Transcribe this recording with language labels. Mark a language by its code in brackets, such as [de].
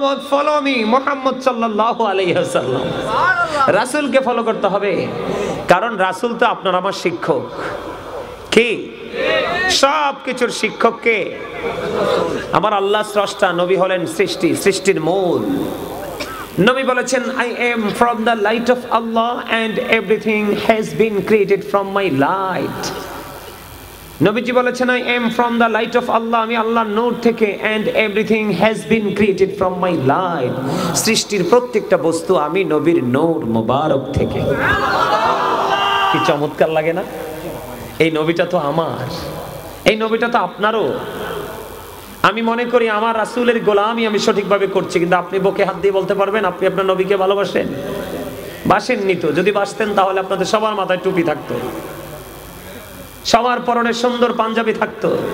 [bn] Follow me Muhammad সাল্লাল্লাহু আলাইহি ওয়াসাল্লাম, রাসূলকে ফলো করতে হবে। কারণ রাসূল তো আপনার আমার শিক্ষক। কি সব কিছুর শিক্ষক কে? আমার আল্লাহ স্রষ্টা, নবী হলেন সৃষ্টির মূল। নবী বলেছেন, [en] I am from the light of Allah and everything has been created from my light. [bn] নবীজি বলেছেন, [en] I am from the light of Allah, [bn] আমি আল্লাহর নূর থেকে, [en] and everything has been created from my light, [bn] সৃষ্টির প্রত্যেকটা বস্তু আমি নবীর নূর মোবারক থেকে। কি চমৎকার লাগে না? এই নবীটা তো আমার, এই নবীটা তো আপনারও। আমি মনে করি আমার রাসূলের গোলামি আমি সঠিকভাবে করছি, কিন্তু আপনি বুকে হাত দিয়ে বলতে পারবেন আপনি আপনার নবীকে ভালোবাসেন? বাসেননি তো। যদি বাসতেন তাহলে আপনাদের সবার মাথায় টুপি থাকতো, সবার পরনে সুন্দর পাঞ্জাবি থাকতো।